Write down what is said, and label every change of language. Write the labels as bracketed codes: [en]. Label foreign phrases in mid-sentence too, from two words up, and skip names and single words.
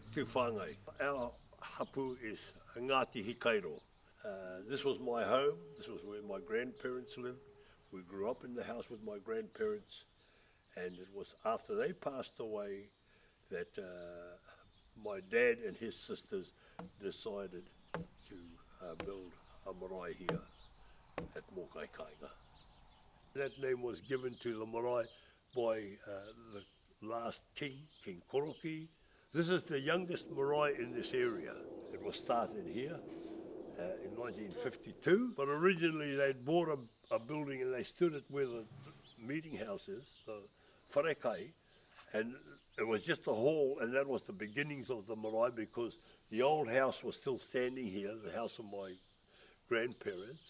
[en] whāngai. Our hapu is Ngāti Hikairo. This was my home. This was where my grandparents lived. We grew up in the house with my grandparents, and it was after they passed away that my dad and his sisters decided to build a marae here at Mokai Kainga. That name was given to the marae by the last king, King Koroki. This is the youngest marae in this area. It was started here in 1952, but originally they'd bought a building and they stood it where the meeting house is, the wharekai, and it was just a hall, and that was the beginnings of the marae because the old house was still standing here, the house of my grandparents.